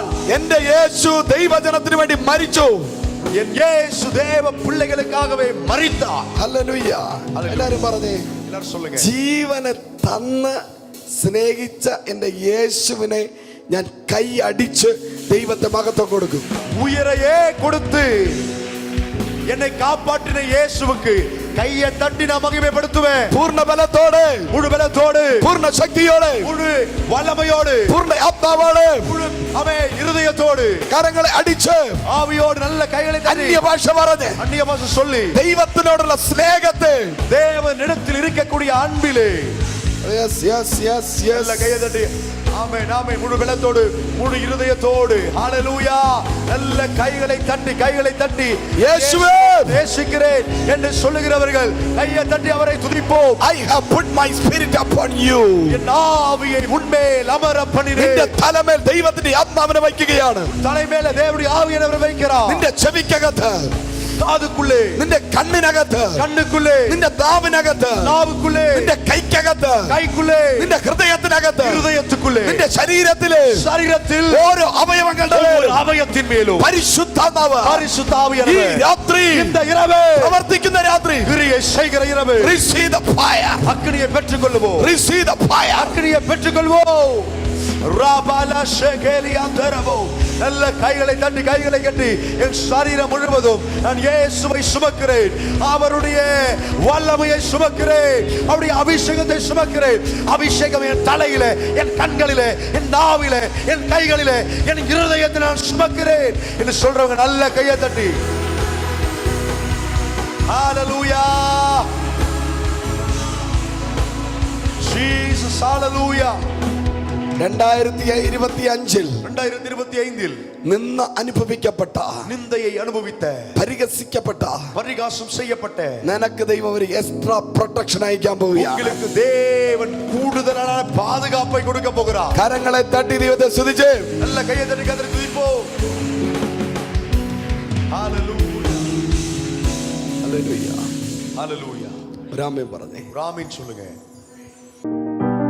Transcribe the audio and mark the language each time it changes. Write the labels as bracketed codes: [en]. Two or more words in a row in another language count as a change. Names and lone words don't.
[ml] എന്റെ യേശു ദൈവജനത്തിന് വേണ്ടി മരിച്ചു. [ta] என் இயேசு தேவ பிள்ளைகளுக்காகவே மரித்தார். [ml] ഹല്ലേലൂയ. എല്ലാവരും പറഞ്ഞേ, [ta] எல்லாரும் சொல்லுங்க. [ml] ജീവനെ തന്ന് സ്നേഹിച്ച എന്റെ യേശുവിനെ ഞാൻ കൈ അടിച്ച് ദൈവത്തെ മഹത്വം കൊടുക്കും. [ta] உயிரையே கொடுத்து என்னை காப்பாற்றின இயேசுவுக்கு கையை தட்டி நான் மகிமைப்படுத்துவேன். [ml] പൂർണ്ണ ബലത്തോടെ, [ta] முழு பலத்தோடு, [ml] പൂർണ്ണ ശക്തിയോടെ, [ta] முழு வல்லமையோடு, [ml] പൂർണ്ണ ആത്മാവോടെ, [ta] முழு இருதயத்தோடு, [ml] കരങ്ങളെ അടിച്ച് [ta] ஆவியோடு நல்ல கைகளை தட்டி [ml] അന്യഭാഷ പറഞ്ഞ് [ta] அந்நிய பாஷை சொல்லி [ml] ദൈവത്തിനോടുള്ള സ്നേഹത്തെ, [ta] தேவனிடத்தில் இருக்கக்கூடிய அன்பிலே நல்ல கையை தட்டி ஆமென், ஆமென், முழு பலத்தோடு, முழு இருதயத்தோடு, ஹalleluya, நல்ல கைகளை தட்டி இயேசுவே நேசிக்கிறேன் என்று சொல்லுகிறவர்கள் கையை தட்டி அவரை துதிப்போம். [en] I have put my spirit upon you. [ta] என் ஆவியை உன்மேல் அமர பண்ணினேன். [ml] നിന്റെ തലമേൽ ദൈവത്തിന്റെ ആത്മാവിനെ വയ്ക്കുകയാണ്. [ta] தலைமேல தேவனுடைய ஆவியை அவர் வைக்கிறார். [ml] നിന്റെ ചെവിക്കകത്ത് [ta] காதுக்குள்ளே, [ml] നിന്റെ കണ്ണിനകത്ത്, [ta] கண்ணுக்குள்ளே, [ml] നിന്റെ നാവിനകത്ത്, [ta] நாவுக்குள்ளே, [ml] നിന്റെ കൈക്കകത്ത്, [ta] கைக்குள்ளே, [ml] നിന്റെ ഹൃദയത്തിനകത്ത്, [ta] ஹிருதயத்துக்குள்ளே, [ml] നിന്റെ ശരീരത്തിലെ [ta] சரீரத்தில் [ml] ഓരോ അവയവങ്ങളുടെ [ta] ஓரோ அவயவத்தின்மேலும் [ml] പരിശുദ്ധാത്മാവ് [ta] பரிசுத்த [ml] ഈ [ta] ஆவியானவர் [ml] രാത്രി [ta] இந்த இரவு [ml] പ്രവർത്തിക്കുന്ന രാത്രി [ta] கிரியை செய்கிற இரவு [en] receive the fire, [ta] அக்கினியை பெற்றுக்கொள்வோம், [en] receive the fire. [ta] அக்கினியை பெற்றுக்கொள்வோம். ராபாலா ஷேகேலியா தரவோ, நல்ல கைகளை தட்டி கைகளை கட்டி என் சரீரம் முழுவதும் நான் இயேசுவை சுமக்கிறேன், அவருடைய வல்லமையை சுமக்கிறேன், அவருடைய அபிஷேகத்தை சுமக்கிறேன். அபிஷேகம் என் தலையிலே, என் கண்களிலே, என் நாவிலே, என் கைகளிலே, என் இருதயத்தில் நான் சுமக்கிறேன் என்று சொல்றவங்க நல்ல கையை தட்டி ஹalleluya ஜீசஸ் ஹalleluya. [ml] 2025 നിന്ന് അനുഭവിക്കപ്പെട്ട, [ta] நிந்தையை அனுபவித்த, [ml] പരിഹസിക്കപ്പെട്ട, [ta] பரிகாசம் செய்யப்பட்ட [ml] നിനക്ക് ദൈവം ഒരു [en] extra protection [ml] അയക്കാൻ പോവുകയാണ്. [ta] உங்களுக்கு தேவன் கூடுதலான பாதுகாப்பை கொடுக்க போகிறார். [ml] കരങ്ങളെ തട്ടി ദൈവത്തെ സ്തുതിച്ച് [ta] நல்ல கையை தட்டி கர்த்தரை துதிப்போம். ஹalleluya [ml] ഹല്ലേലൂയ. [ta] ஹalleluya. [ml] രാമൻ പറഞ്ഞേ [ta] ராமின் சொல்லுங்க.